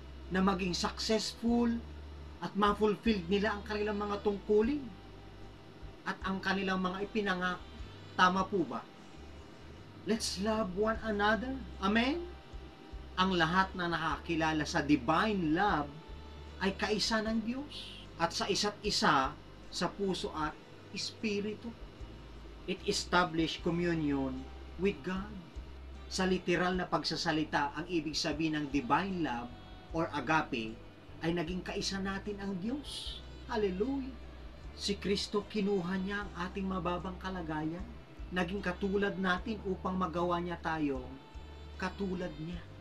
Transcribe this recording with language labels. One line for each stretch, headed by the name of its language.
Filipino: Na maging successful at ma-fulfilled nila ang kanilang mga tungkulin at ang kanilang mga ipinangako. Tama po ba?
English: Let's love one another.
Filipino: Amen? Ang lahat na nakakilala sa divine love ay kaisa ng Diyos at sa isa't isa sa puso at espiritu.
English: It established communion with God.
Filipino: Sa literal na pagsasalita, ang ibig sabihin ng divine love or agape ay naging kaisa natin ang Diyos. Hallelujah! Si Kristo, kinuha niya ang ating mababang kalagayan, naging katulad natin upang magawa niya tayong katulad niya.